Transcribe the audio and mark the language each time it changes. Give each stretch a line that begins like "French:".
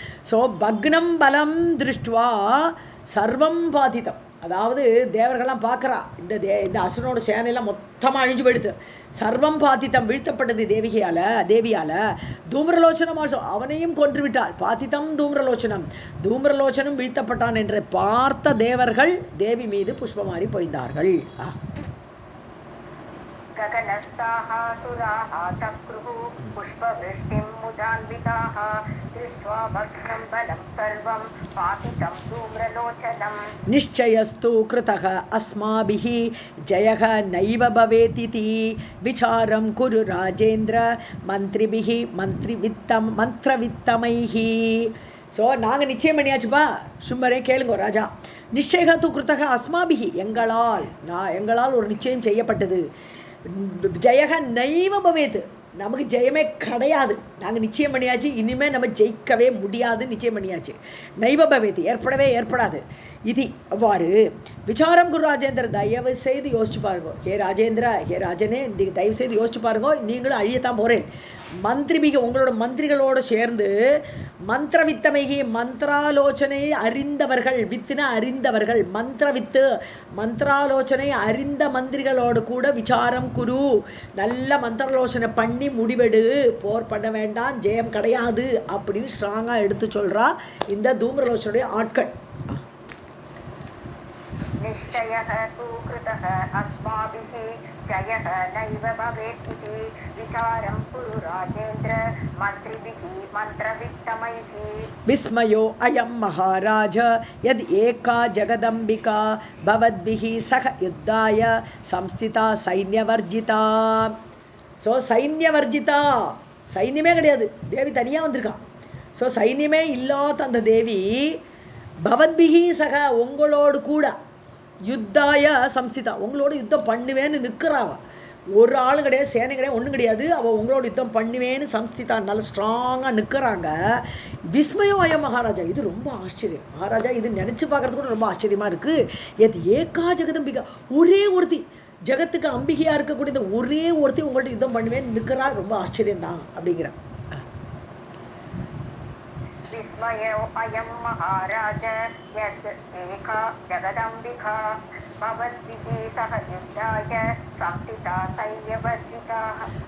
Tamil: So
Sanskrit: பக்னம் பலம் திருஷ்டுவா சர்வம் பாதிதம்,
Tamil: அதாவது தேவர்கள்லாம் பார்க்குறா, இந்த அசுரனோட சேனையெல்லாம் மொத்தமாக அழிஞ்சு போயிடுது. சர்வம் பாதித்தம், வீழ்த்தப்பட்டது தேவியால். தூம்ரலோச்சனம் ஆல்சோ, அவனையும் கொன்றுவிட்டாள். பாதித்தம் தூம்ரலோச்சனம் வீழ்த்தப்பட்டான் என்று பார்த்த தேவர்கள் தேவி மீது புஷ்பமாரி பொழிந்தார்கள்.
Sanskrit: गगनस्थाः सुराः चक्रुः पुष्पवृष्टिं मुदान्विताः दृष्ट्वा भग्नं बलं सर्वं पातितं धूम्रलोचनम्. निश्चयस्तु कृतः अस्माभिः जयः नैव भवेतिति विचारं कुरु राजेन्द्र मन्त्रिभिः मन्त्रवित्तमैः.
Tamil: ஸோ நாங்கள் நிச்சயம் பண்ணியாச்சுப்பா, சும்மரே கேளுங்க ராஜா.
Sanskrit: நிச்சய தூ கிருத்தக அஸ்மாபிகி,
Tamil: எங்களால் ஒரு நிச்சயம் செய்யப்பட்டது.
Sanskrit: ஜெயக நைவ பவேத்,
Tamil: நமக்கு ஜெயமே கிடையாது. நாங்கள் நிச்சயம் பண்ணியாச்சு, இனிமேல் நம்ம ஜெயிக்கவே முடியாது, நிச்சயம் பண்ணியாச்சு. நைவ பவேத், ஏற்படாது. இது அவ்வாறு
Sanskrit: விசாரம் குரு ராஜேந்திர,
Tamil: தயவு செய்து யோசிச்சு பாருங்க. ஹே ராஜனே, தயவு செய்து யோசிச்சு பாருங்க, நீங்களும் அழியத்தான் போகிறேன். மந்திரிபிக, உங்களோட மந்திரிகளோடு சேர்ந்து மந்திரவித்தமைகி, மந்திராலோசனை அறிந்தவர்கள், வித்துனா அறிந்தவர்கள், மந்திராலோசனை அறிந்த மந்திரிகளோடு கூட விசாரம் குரு, நல்ல மந்திராலோசனை பண்ணி முடிவெடு, போர் பண்ண வேண்டாம், ஜெயம் கிடையாது அப்படின்னு ஸ்ட்ராங்காக எடுத்து சொல்கிறா இந்த தூம்ரலோசனுடைய ஆட்கள்.
Sanskrit: निश्चयः तु कृतः अस्माभिः जयः नैव भवेत् इति विचारं कुरु राजेन्द्र मन्त्रिभिः मन्त्रवित्तमैः. विस्मयो अयं महाराज यद् एका जगदम्बिका भवद्भिः सह युद्धाय संस्थिता सैन्यवर्जिता.
Tamil: ஸோ சைன்யவர்ஜிதா, சைன்யமே கிடையாது, தேவி தனியாக வந்திருக்கான். ஸோ சைன்யமே இல்லாத அந்த தேவி பவத்பிகி சக, உங்களோடு கூட
Sanskrit: யுத்தாய சம்ஸ்திதா,
Tamil: உங்களோட யுத்தம் பண்ணுவேன்னு நிற்கிறாவா. ஒரு ஆள் கிடையாது, சேனை கிடையாது, ஒன்றும் கிடையாது. அவள் உங்களோட யுத்தம் பண்ணுவேன்னு சம்ஸ்திதா நல்லா ஸ்ட்ராங்காக நிற்கிறாங்க.
Sanskrit: விஸ்மயம் அயம் மகாராஜா,
Tamil: இது ரொம்ப ஆச்சரியம் மகாராஜா, இது நினச்சி பார்க்குறது கூட ரொம்ப ஆச்சரியமாக இருக்குது. எது
Sanskrit: ஏகா ஜெகதம்பிகா,
Tamil: ஒரே ஒருத்தி ஜெகத்துக்கு அம்பிகையாக இருக்கக்கூடிய இந்த ஒரே ஒருத்தி உங்கள்ட்ட யுத்தம் பண்ணுவேன்னு நிற்கிறா, ரொம்ப ஆச்சரியம்தான் அப்படிங்கிறான்.
Sanskrit: विस्मयो अयं महाराज यद् एका जगदम्बिका भवद्भिः सह युद्धाय संस्थिता सैन्यवर्जिताः